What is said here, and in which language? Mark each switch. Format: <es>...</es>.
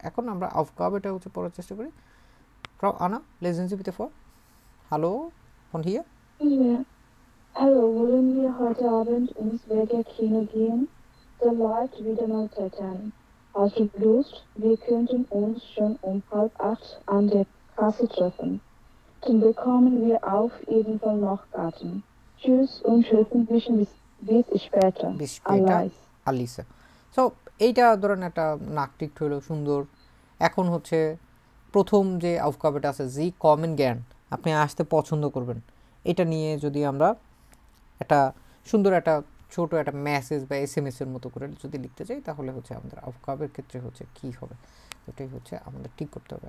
<bn>এখন আমরা aufgabeটা হচ্ছে পড়ার চেষ্টা করি।</bn> <de>Frau Anna, lesen Sie bitte vor. Hallo, von hier. Ja. Hallo, wollen wir heute Abend ins Berger Kino gehen? Da läuft wieder mal Titan. Hast du Lust? Wir könnten uns schon um 7:30 an der Kasse treffen. Dann bekommen wir auf jeden Fall noch Karten. Tschüss und hoffentlich bis später. bis später Alice.</de> <bn>আলিসা। So এইটা ধরেন একটা নাকটিক হলো সুন্দর। এখন হচ্ছে প্রথম যে আউফকাবেটা আছে জি কমেন জ্ঞান আপনি আসতে পছন্দ করবেন, এটা নিয়ে যদি আমরা একটা সুন্দর একটা ছোট একটা মেসেজ বা SMS এর মতো করে যদি লিখতে চাই তাহলে হচ্ছে আমাদের আউফকাবের ক্ষেত্রে হচ্ছে কি হবে, এটাই হচ্ছে আমাদের ঠিক করতে হবে।</bn>